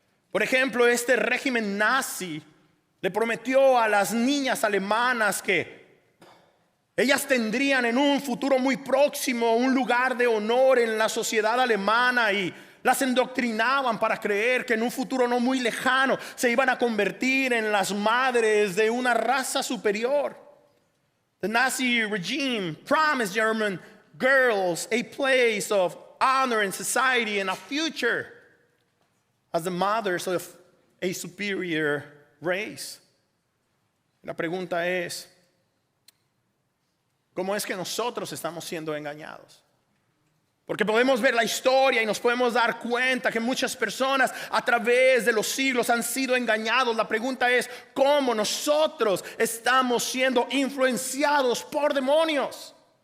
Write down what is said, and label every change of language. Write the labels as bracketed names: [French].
[Spanish] Por ejemplo, este régimen nazi le prometió a las niñas alemanas que ellas tendrían en un futuro muy próximo un lugar de honor en la sociedad alemana, y las endoctrinaban para creer que en un futuro no muy lejano se iban a convertir en las madres de una raza superior. [English] The Nazi regime promised German girls a place of honor in society and a future as the mothers of a superior race. [Spanish] La pregunta es, ¿cómo es que nosotros estamos siendo engañados? Porque podemos ver la historia y nos podemos dar cuenta que muchas personas a través de los siglos han sido engañados. La pregunta es, ¿cómo nosotros estamos siendo influenciados por demonios?